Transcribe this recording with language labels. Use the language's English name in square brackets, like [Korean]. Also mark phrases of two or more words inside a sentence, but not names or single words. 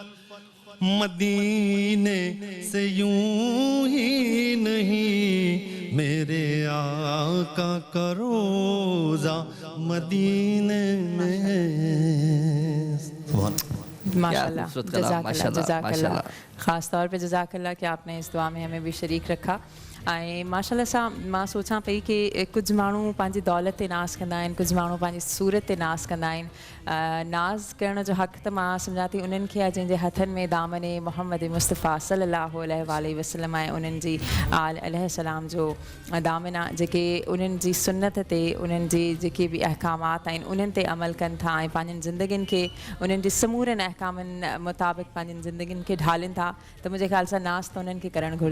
[Urdu] مدینے سے یوں ہی نہیں، میرے آقا کا روزہ مدینے میں ہے۔ ماشاءاللہ، [Arabic] جزاک اللہ، جزاک اللہ، [Urdu] خاص طور پہ [Arabic] جزاک اللہ [Urdu] کہ آپ نے اس دعا میں ہمیں بھی شریک رکھا۔ [Sindhi] ماشاءاللہ سا मां सोचां पई कि कुझु माण्हू पंहिंजी दौलत ते नाज़ कंदा आहिनि, कुझु माण्हू पंहिंजी सूरत ते नाज़ कंदा आहिनि। नाज़ करण जो हक़ त मां सम्झां थी उन्हनि खे आहे जंहिंजे हथनि में दामन मोहम्मद मुस्तफ़ा [Arabic] صلى الله عليه وسلم [Sindhi] आहे, उन्हनि जी आल अलैहिस्सलाम जो दामन आहे, जेके उन्हनि जी सुन्नत ते उन्हनि जी जेके बि अहकामात आहिनि उन्हनि ते अमल कनि था ऐं पंहिंजनि ज़िंदगियुनि खे उन्हनि जे समूरनि अहकामनि मुताबिक़ पंहिंजनि ज़िंदगियुनि खे ढालनि था, त मुंहिंजे ख़्याल सां नाज़ त उन्हनि खे करणु घुरिजे।